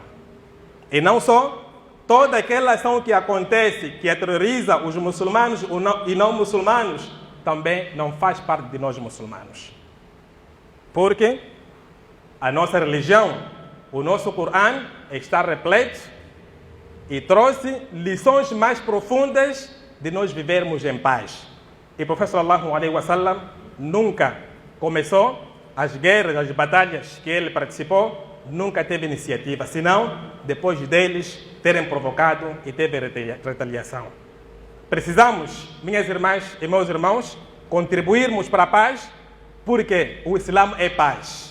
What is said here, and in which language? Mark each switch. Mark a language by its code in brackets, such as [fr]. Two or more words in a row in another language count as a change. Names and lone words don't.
[pt] E não só, toda aquela ação que acontece, que terroriza os muçulmanos e não muçulmanos, também não faz parte de nós muçulmanos. Porque a nossa religião, o nosso Corão, está repleto e trouxe lições mais profundas de nós vivermos em paz. E o profeta [ar] صلى الله عليه وسلم [pt] nunca começou as guerras, as batalhas que ele participou, nunca teve iniciativa, senão depois deles terem provocado e teve retaliação. Precisamos, minhas irmãs e meus irmãos, contribuirmos para a paz, porque o Islã é paz.